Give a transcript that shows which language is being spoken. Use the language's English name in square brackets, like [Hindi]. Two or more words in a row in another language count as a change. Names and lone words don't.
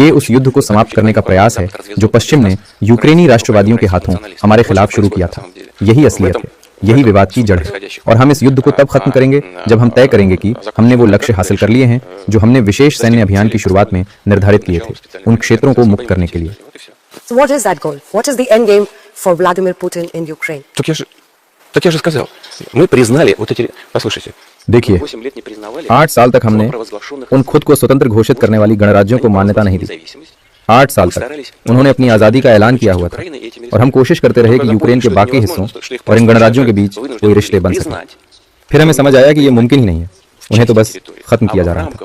[Hindi] ये उस युद्ध को समाप्त करने का प्रयास है जो पश्चिम ने यूक्रेनी राष्ट्रवादियों के हाथों हमारे खिलाफ शुरू किया था। यही असलियत है, यही विवाद की जड़ है। और हम इस युद्ध को तब खत्म करेंगे जब हम तय करेंगे कि हमने वो लक्ष्य हासिल कर लिए हैं जो हमने विशेष सैन्य अभियान की शुरुआत में निर्धारित किए थे, उन क्षेत्रों को मुक्त करने के लिए। [English] So what is that goal? What is the end game for Vladimir Putin in Ukraine? [Russian] Так я же сказал, мы признали вот эти... Послушайте. [Hindi] देखिए, 8 साल तक हमने उन खुद को स्वतंत्र घोषित करने वाली गणराज्यों को मान्यता नहीं दी। 8 साल तक उन्होंने अपनी आजादी का ऐलान किया हुआ था, और हम कोशिश करते रहे कि यूक्रेन के बाकी हिस्सों और इन गणराज्यों के बीच कोई रिश्ते बन सके। फिर हमें समझ आया कि ये मुमकिन ही नहीं है, उन्हें तो बस खत्म किया जा रहा था।